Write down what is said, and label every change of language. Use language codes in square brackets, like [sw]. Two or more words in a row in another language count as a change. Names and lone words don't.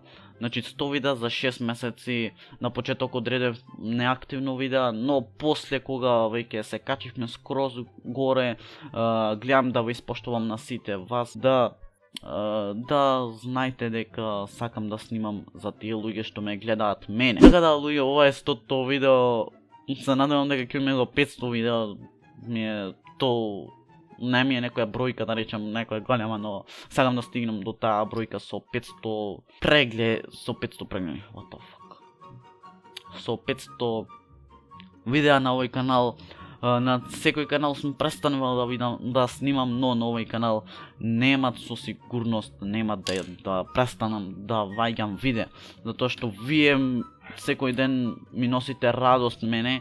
[mk] Значи 100 видеа за 6 месеци, на почеток одредев неактивно видеа, но после кога веќе се качивме скроз горе, гледам да ви испоштувам на сите вас, да знаете дека сакам да снимам за тие луѓе што ме гледаат мене. Така да луѓе, ова е 100-то видео, се надевам дека ќе имаме 500 видео, не ми е некоја бројка, да речам некоја голема, но сакам да стигнам до таа бројка со 500 прегледи, [en] what the fuck. [mk] Со 500 видеа на овој канал. На секој канал сум престанувал да снимам, но на овој канал немат со сигурност, немат да престанам да ваѓам видеа, затоа што вие секој ден ми носите радост мене.